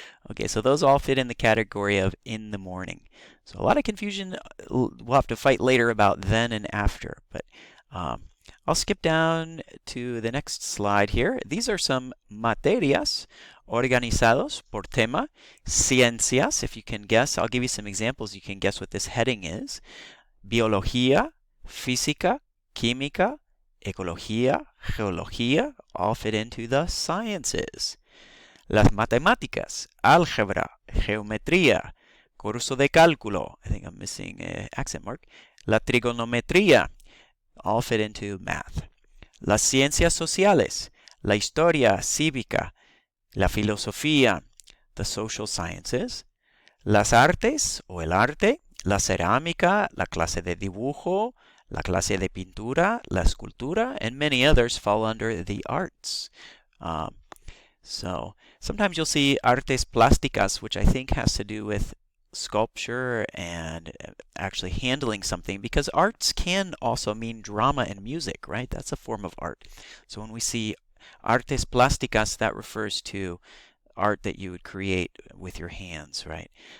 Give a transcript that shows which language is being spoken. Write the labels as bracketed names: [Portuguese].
[English] Okay, so those all fit in the category of in the morning. So a lot of confusion we'll have to fight later about then and after, but I'll skip down to the next slide here. These are some [Spanish] materias organizados por tema. [English] Ciencias, if you can guess. I'll give you some examples. You can guess what this heading is. [Spanish] Biología, física, química, ecología, geología, [English] all fit into the sciences. [Spanish] Las matemáticas, álgebra, geometría, curso de cálculo, [English] I think I'm missing an accent mark, [Spanish] la trigonometría, [English] all fit into math. [Spanish] Las ciencias sociales, la historia cívica, la filosofía, [English] the social sciences. [Spanish] Las artes o el arte, la cerámica, la clase de dibujo, la clase de pintura, la escultura, [English] and many others fall under the arts. So sometimes you'll see [Spanish] artes plásticas, [English] which I think has to do with sculpture and actually handling something, because arts can also mean drama and music, right? That's a form of art. So when we see [Spanish] artes plásticas, [English] that refers to art that you would create with your hands, right?